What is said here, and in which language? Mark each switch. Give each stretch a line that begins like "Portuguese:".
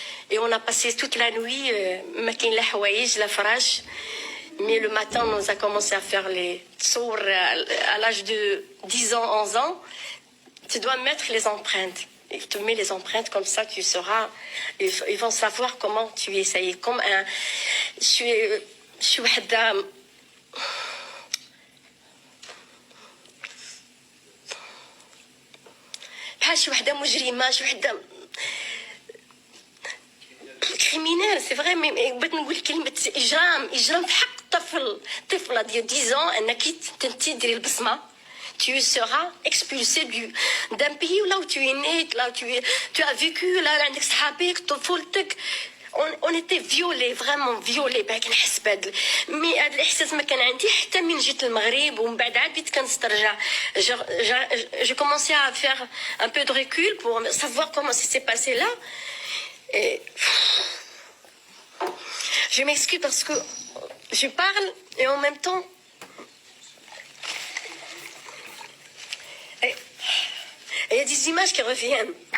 French: Et on a passé toute la nuit, la fraîche. Mais le matin, on a commencé à faire les tsour à l'âge de 10 ans, 11 ans. Tu dois mettre les empreintes. Et tu mets les empreintes, comme ça tu sauras. Ils vont savoir comment tu es. Ça y est, comme un... Je suis
Arabic: وحدة بحال شي وحدة مجرمة شي وحدة كريمينال سي فري مي بغيت نقول كلمة إجرام في حق طفلة ديال
French: 10 ans
Arabic: أنك تديري البصمة.
French: Tu seras expulsé d'un pays là où tu es né, là où tu as vécu, là
Arabic: عندك صحابك طفولتك.
French: On était violés, vraiment violés.
Arabic: مي هذا الاحساس ما كان عندي حتى من جيت المغرب ومن بعد عاد بديت كنسترجع.
French: J'ai commencé à faire un peu de recul pour savoir comment ça s'est passé là. Et je m'excuse parce que je parle et en même temps il y a des images qui reviennent.